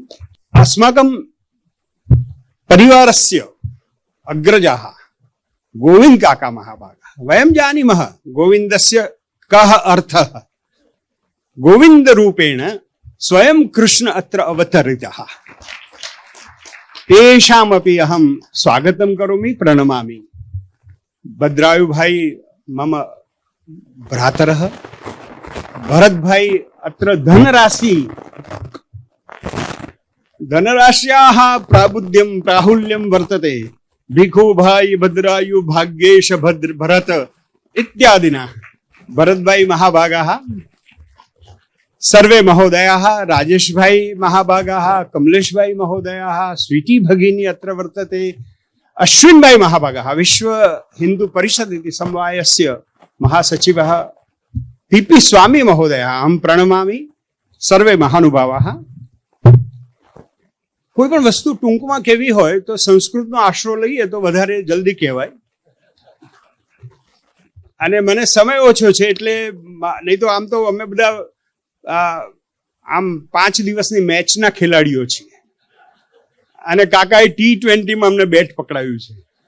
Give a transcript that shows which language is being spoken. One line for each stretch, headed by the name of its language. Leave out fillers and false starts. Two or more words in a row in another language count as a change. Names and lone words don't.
Sanskrit: अस्माकं परिवारस्य अग्रजाः गोविंद काका महाभागाः. वयं जानीमः गोविन्दस्य कः अर्थः. गोविंद रूपेण स्वयं कृष्ण अत्र अवतरितः. तेषामपि अहं स्वागतं करोमि, प्रणमामि. भद्रायु भाई मम भ्रातरः. भरत भाई अत्र धनराश्याः प्राबुद्ध्यं प्राहुल्यं वर्तते. भिखु भाई भद्रायु भाग्येश भरत इत्यादिना भरत भाई महाभागाः, सर्वे महोदयाः, राजेश भाई महाभागाः, कमलेश भाई महोदयाः, स्वीटी भगिनी अत्र वर्तते, अश्विन भाई महाभागाः, विश्व हिंदू परिषद इति समवायस्य महासचिवः पीपी स्वामी महोदयः अहं प्रणमामि. सर्वे महानुभावाः.
Gujarati: કોઈ પણ વસ્તુ ટૂંકમાં કેવી હોય તો સંસ્કૃતનો આશરો લઈએ તો વધારે જલ્દી કહેવાય. અને મને સમય ઓછો છે એટલે નહીં તો આમ તો અમે બધા આમ 5 દિવસની મેચના ખેલાડીઓ છીએ અને કાકાએ T20માં અમને બેટ પકડાવ્યું છે.